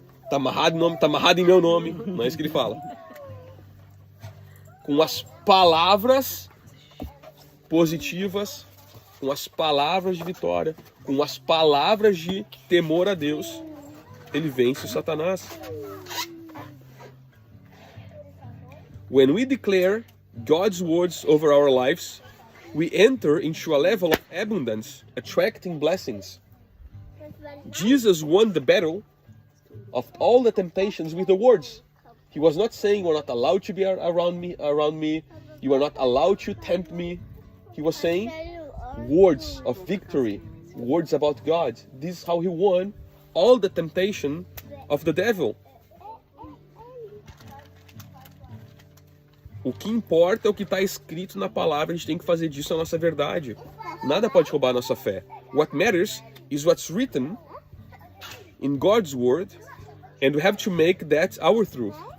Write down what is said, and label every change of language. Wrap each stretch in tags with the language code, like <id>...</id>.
<pt>Tá amarrado em meu nome. Não é isso que ele fala. Com as palavras positivas, com as palavras de vitória, com as palavras de temor a Deus, ele vence o Satanás.</pt> <en>When we declare God's words over our lives, we enter into a level of abundance, attracting blessings. Jesus won the battle of all the temptations with the words. He was not saying you are not allowed to be around me, you are not allowed to tempt me. He was saying words of victory, words about God. This is how he won all the temptation of the devil.</en> <pt>O que importa é o que está escrito na palavra, a gente tem que fazer disso a nossa verdade. Nada pode roubar a nossa fé.</pt> <en>What matters is what's written in God's word, and we have to make that our truth.</en>